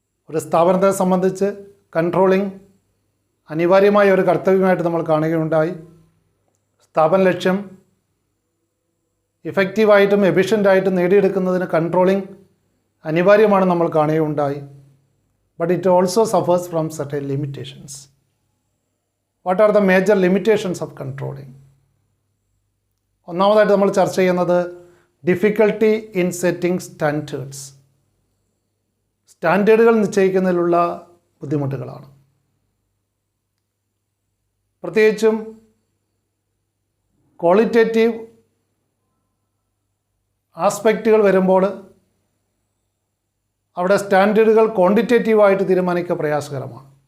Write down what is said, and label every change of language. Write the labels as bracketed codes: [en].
[ml] ഒരു സ്ഥാപനത്തെ സംബന്ധിച്ച് കൺട്രോളിംഗ് അനിവാര്യമായ ഒരു കർത്തവ്യമായിട്ട് നമ്മൾ കാണുകയുണ്ടായി. സ്ഥാപന ലക്ഷ്യം ഇഫക്റ്റീവായിട്ടും എഫിഷ്യൻ്റായിട്ടും നേടിയെടുക്കുന്നതിന് കൺട്രോളിംഗ് അനിവാര്യമാണ് നമ്മൾ കാണുകയുണ്ടായി. [en] But it also suffers from certain limitations. What are the major limitations of controlling? [ml] ഒന്നാമതായിട്ട് നമ്മൾ ചർച്ച ചെയ്യുന്നത് [en] Difficulty in setting standards. [ml] സ്റ്റാൻഡേർഡുകൾ നിശ്ചയിക്കുന്നതിലുള്ള ബുദ്ധിമുട്ടുകളാണ്. പ്രത്യേകിച്ചും ക്വാളിറ്റേറ്റീവ് ആസ്പെക്റ്റുകൾ വരുമ്പോൾ അവിടെ സ്റ്റാൻഡേർഡുകൾ ക്വാണ്ടിറ്റേറ്റീവായിട്ട് തീരുമാനിക്കുക പ്രയാസകരമാണ്.